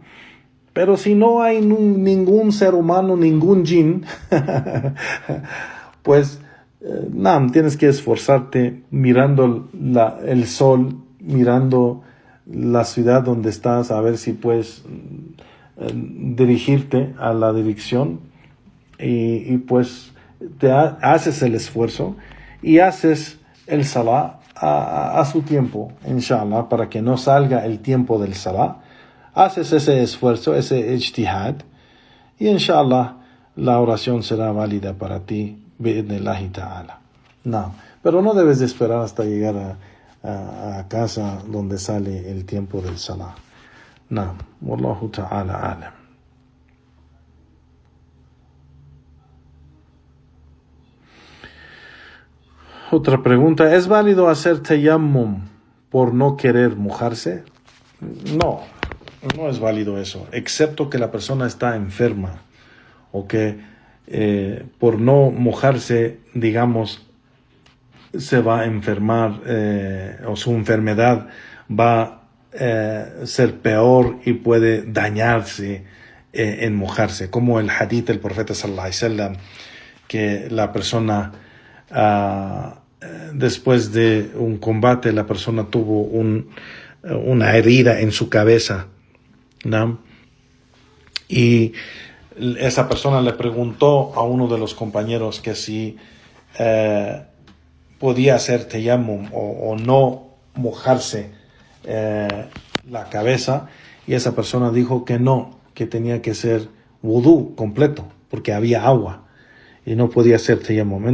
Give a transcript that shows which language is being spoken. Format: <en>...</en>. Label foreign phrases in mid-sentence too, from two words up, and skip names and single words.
<es>Pero si no hay ningún ser humano, ningún jinn, pues tienes que esforzarte mirando el sol, mirando la ciudad donde estás, a ver si puedes dirigirte a la dirección y pues haces el esfuerzo y haces el salah a su tiempo, inshallah, para que no salga el tiempo del salah. Haces ese esfuerzo, ese ijtihad, y inshallah la oración será válida para ti,</es> <ar>بإذن الله تعالى.</ar> <es>No, pero no debes de esperar hasta llegar a casa donde sale el tiempo del salah. No,</es> <ar>والله تعالى أعلم.</ar> <es>Otra pregunta, ¿es válido hacer tayammum por no querer mojarse? No es válido eso, excepto que la persona está enferma o que por no mojarse, digamos, se va a enfermar o su enfermedad va a ser peor y puede dañarse en mojarse, como el hadith del profeta</es> <ar>صلى الله عليه وسلم,</ar> <es>que la persona después de un combate la persona tuvo una herida en su cabeza, ¿no? Y esa persona le preguntó a uno de los compañeros que si podía hacer tayammum o no mojarse la cabeza, y esa persona dijo que no, que tenía que ser wudú completo porque había agua y no podía hacer tayammum.</es>